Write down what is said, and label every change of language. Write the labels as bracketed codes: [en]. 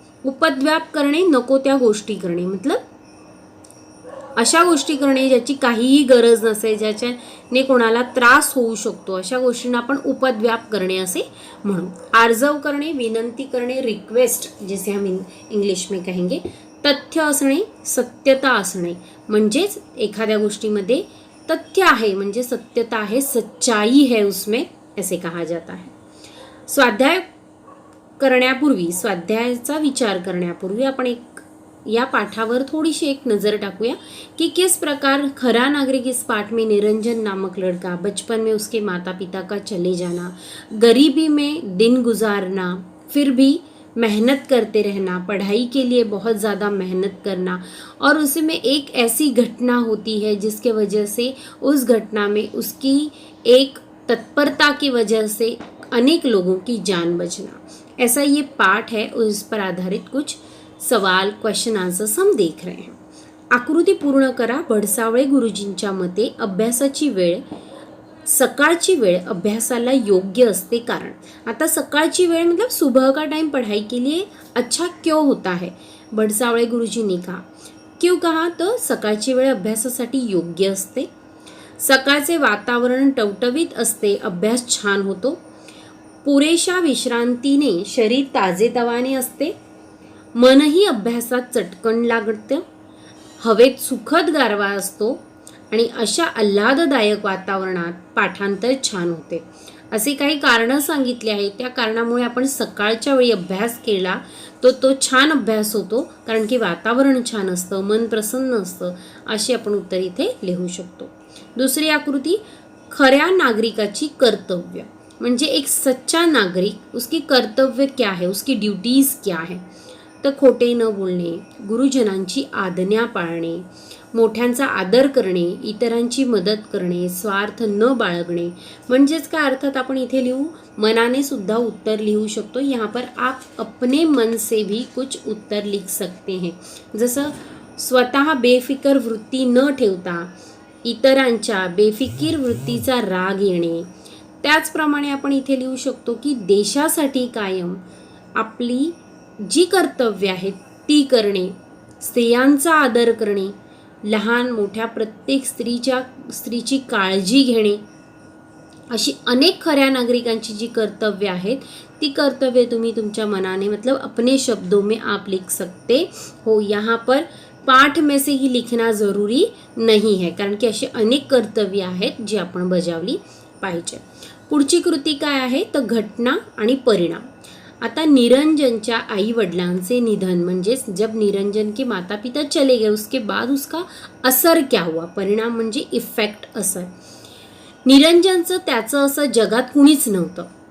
[mr] उपद्व्याप करणे, नको त्या गोष्टी करणे, मतलब अशा गोष्टी करणे ज्याची काहीही गरज नसे, ज्याच्याने कोणाला त्रास होऊ शकतो, अशा गोष्टींना आपण उपद्व्याप करणे असे म्हणू. आर्जव करणे, विनंती करणे, [hi] रिक्वेस्ट जिसे हम इंग्लिश में कहेंगे. [mr] तथ्य असणे, सत्यता असणे, म्हणजेच एखाद्या गोष्टीमध्ये तथ्य आहे म्हणजे सत्यता आहे, [hi] सच्चाई है उसमें, ऐसे कहा जाता है. [mr] स्वाध्याय करण्यापूर्वी, स्वाध्यायाचा विचार करण्यापूर्वी आपण या पाठावर थोड़ी एक नज़र टाकूया [hi] कि किस प्रकार खरा नागरिक इस पाठ में निरंजन नामक लड़का बचपन में उसके माता पिता का चले जाना, गरीबी में दिन गुजारना, फिर भी मेहनत करते रहना, पढ़ाई के लिए बहुत ज़्यादा मेहनत करना, और उसमें एक ऐसी घटना होती है जिसके वजह से उस घटना में उसकी एक तत्परता की वजह से अनेक लोगों की जान बचना. ऐसा ये पाठ है और इस पर आधारित कुछ सवाल, क्वेश्चन आन्सर्स हम देख रहे हैं. [mr] आकृती पूर्ण करा. भडसावळे गुरुजींच्या मते अभ्यासाची वेळ, सकाळची वेळ अभ्यासाला योग्य असते. कारण आता सकाळची वेळ [hi] मतलब सुबह का टाइम पढ़ाई के लिए अच्छा क्यों होता है. भडसावळे गुरुजी ने कहा, क्यों कहा, तो [mr] सकाळची वेळ अभ्यासासाठी योग्य असते. सकाळचे वातावरण टवटवीत असते, अभ्यास छान होतो. पुरेशा विश्रांतीने शरीर ताजेतवाने असते. मनही अभ्यासात चटकन लागतं. हवेत सुखद गारवा असतो आणि अशा आल्हाददायक वातावरणात पाठांतर छान होते. असे काही कारणं सांगितले आहेत. त्या कारणामुळे आपण सकाळच्या वेळी अभ्यास केला तो छान अभ्यास होतो, कारण की वातावरण छान असतं, मन प्रसन्न असतं. अशी आपण उत्तर इथे लिहू शकतो. दुसरी आकृती, खऱ्या नागरिकाची कर्तव्य, म्हणजे एक सच्चा नागरिक, [hi] उसकी कर्तव्य क्या है, [mr] उसकी ड्यूटीज क्या है. तर खोटे न बोलणे, गुरुजनांची आज्ञा पाळणे, मोठ्यांचा आदर करणे, इतरांची मदत करणे, स्वार्थ न बाळगणे. म्हणजेच काय अर्थात आपण इथे लिहू, मनाने सुद्धा उत्तर लिहू शकतो. [hi] यहाँ पर आप अपने मन से भी कुछ उत्तर लिख सकते हैं. [mr] जसं स्वतः बेफिकर वृत्ती न ठेवता इतरांच्या बेफिकीर वृत्तीचा राग येणे. त्याचप्रमाणे आपण इथे लिहू शकतो की देशासाठी कायम आपली जी कर्तव्य आहेत ती करणे, स्त्रियांचा आदर करणे, लहान मोठ्या प्रत्येक स्त्रीची काळजी घेणे. अशी अनेक खऱ्या नागरिकांची जी कर्तव्य आहेत ती कर्तव्य तुम्ही तुमच्या मनाने मतलब [hi] अपने शब्दों में आप लिख सकते हो. यहाँ पर पाठ में से ही लिखना जरूरी नहीं है, [mr] कारण की अशी अनेक कर्तव्य आहेत जी आपण बजावली पाहिजे. पुढची कृती काय आहे तर घटना आणि परिणाम. आता निरंजनच्या आई वडिलांचे निधन, म्हणजे [hi] जब निरंजन के माता पिता चले गए उसके बाद उसका असर क्या हुआ. [mr] परिणाम म्हणजे इफेक्ट, असर. निरंजनचं त्याचं असं जगात कुणीच नव्हतं.